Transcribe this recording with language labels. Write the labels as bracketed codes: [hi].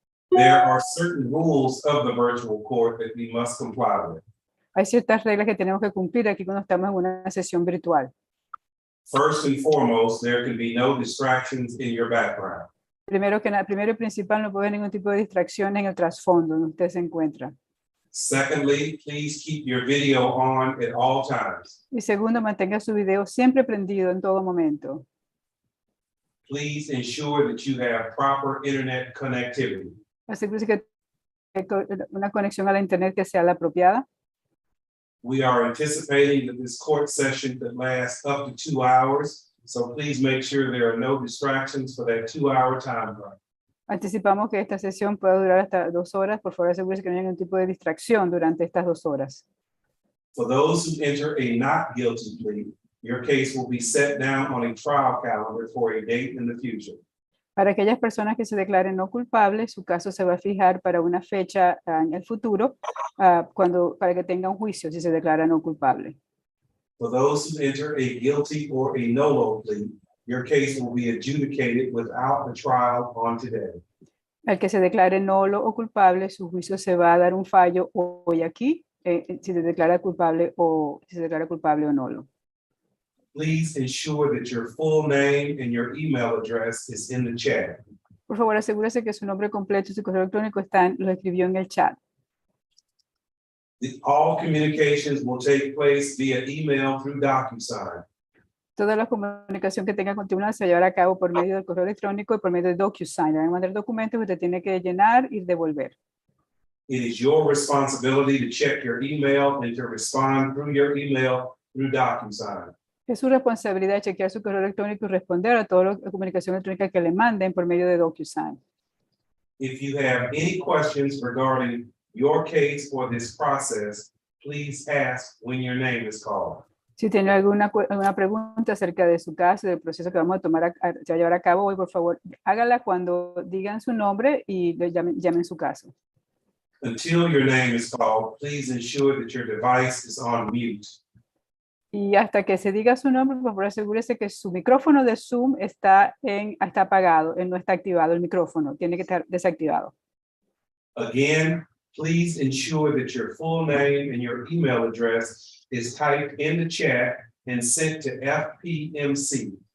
[en] There are certain rules of the virtual court that we must comply with. [es] Hay ciertas reglas que tenemos que cumplir aquí cuando estamos en una sesión virtual. [en] First and foremost, there can be no distractions in your background. [es] Primero y principal, no puede haber ningún tipo de distracción en el trasfondo donde usted se encuentra. [en] Secondly, please keep your video on at all times. [es] Y segundo, mantenga su video siempre prendido en todo momento. [en] Please ensure that you have proper internet connectivity. [es] Asegúrese que una conexión a la internet que sea la apropiada. [en] We are anticipating that this court session could last up to 2 hours, so please make sure there are no distractions for that 2-hour time frame. [es] Anticipamos que esta sesión puede durar hasta 2 horas. Por favor, asegúrese que no haya ningún tipo de distracción durante estas 2 horas. [en] For those who enter a not guilty plea, your case will be set down on a trial calendar for a date in the future. [es] Para aquellas personas que se declaren no culpables, su caso se va a fijar para una fecha en el futuro, para que tenga un juicio si se declara no culpable. [en] For those who enter a guilty or a nolo plea, your case will be adjudicated without a trial on today. [es] Al que se declare nulo o culpable, su juicio se va a dar un fallo hoy aquí, si se declara culpable o nulo. [en] Please ensure that your full name and your email address is in the chat. [es] Por favor, asegúrese que su nombre completo y su correo electrónico lo escribió en el chat. [en] All communications will take place via email through DocuSign. [es] Toda la comunicación que tenga con tribunal se va a llevar a cabo por medio del correo electrónico y por medio de DocuSign. Le van a mandar documentos que usted tiene que llenar y devolver. [en] It is your responsibility to check your email and to respond through your email through DocuSign. [es] Es su responsabilidad chequear su correo electrónico y responder a toda la comunicación electrónica que le manden por medio de DocuSign. [en] If you have any questions regarding your case or this process, please ask when your name is called. [es] Si tiene alguna pregunta acerca de su caso, del proceso que vamos a tomar, se va a llevar a cabo hoy, por favor, hágala cuando digan su nombre y llamen su caso. [en] Until your name is called, please ensure that your device is on mute. [es] Y hasta que se diga su nombre, por favor, asegúrese que su micrófono de Zoom está apagado, no está activado el micrófono, tiene que estar desactivado. [en] Again, please ensure that your full name and your email address is typed in the chat and sent to FPMC.